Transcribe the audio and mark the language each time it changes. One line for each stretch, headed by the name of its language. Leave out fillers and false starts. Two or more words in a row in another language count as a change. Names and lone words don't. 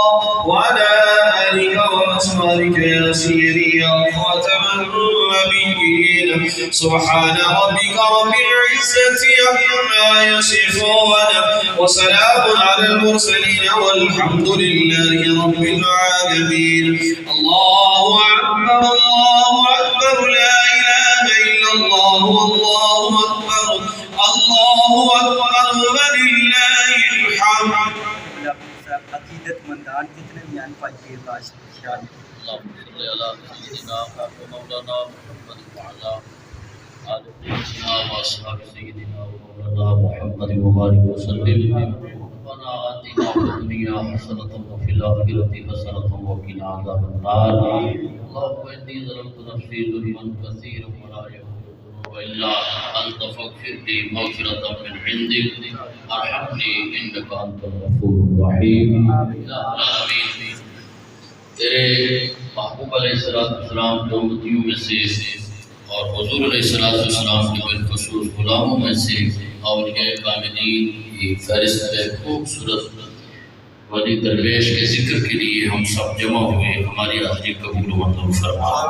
Arabic: وعلى آلك وأصحابك يا سيدي يا خاتم النبيين سبحان ربك رب العزة عما يصفون وسلام على المرسلين والحمد لله رب العالمين الله أكبر الله أكبر لا إله إلا الله والله أكبر الله أكبر ولله الحمد
Urdu: عقیدتمندان جتنے بھی آن پاک کے باش شان
Arabic: اللهم صل على سيدنا ومولانا محمد وعلى آل سيدنا وأصحاب سيدنا ومولانا محمد وبارك وسلم ربنا ربنا آتنا في الدنيا حسنة وفي الآخرة حسنة وقنا عذاب النار اللهم إني ظلمت نفسي ظلما كثيرا ولا يغفر الذنوب إلا أنت فاغفر لي مغفرة من عندك ارحمني إنك أنت الغفور الرحيم يا العالمين
Urdu: تیرے محبوب علیہ السلام کے امتیوں میں سے اور حضور علیہ السلام کے بالخصوص غلاموں میں سے اولیاء کاملین کی فہرست ہے خوبصورت ولی درویش کے ذکر کے لیے ہم سب جمع ہوئے ہماری حاضری قبول و منظور فرما